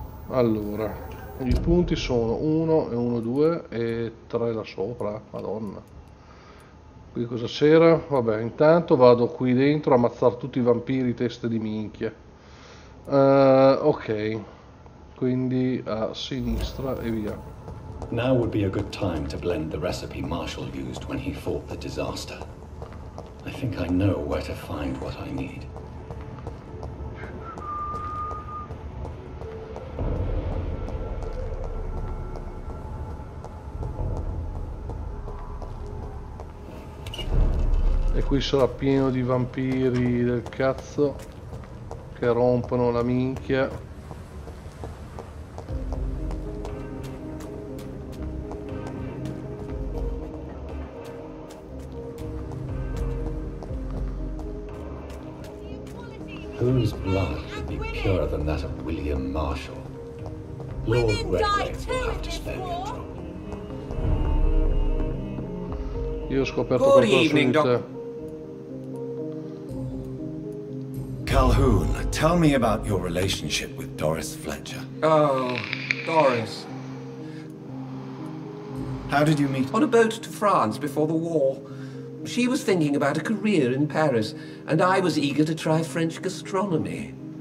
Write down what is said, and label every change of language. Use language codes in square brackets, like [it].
[it] Allora, i punti sono 1 e 1, 2 e 3 là sopra, madonna. Qui cosa c'era? Vabbè, intanto vado qui dentro a ammazzare tutti i vampiri teste di minchia. Ok, quindi a sinistra e via. [en] Now would be a good time to blend the recipe Marshall used when he fought the disaster. I think I know where to find what I need. [it] qui sarà pieno di vampiri del cazzo che rompono la minchia. [en] Whose blood could be purer than that of William Marshall? Lord Redgrave will have to spare me a trouble. [it] Io ho scoperto qualcosa di te. [en] Calhoun, tell me about your relationship with Doris Fletcher. Oh, Doris. How did you meet? On a boat to France before the war. She was thinking about a career in Paris, and I was eager to try French gastronomy.